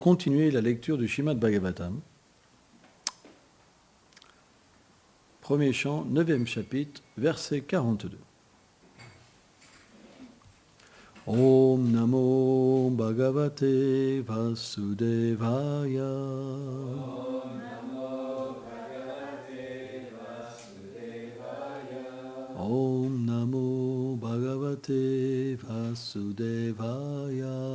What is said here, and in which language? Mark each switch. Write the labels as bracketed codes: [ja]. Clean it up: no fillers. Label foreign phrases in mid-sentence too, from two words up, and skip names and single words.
[fr] continuer la lecture du Srimad Bhagavatam. Premier chant, 9e chapitre, verset 42. [sa] ॐ नमो भगवते वासुदेवाय. ॐ नमो भगवते वासुदेवाय. ॐ नमो भगवते वासुदेवाय.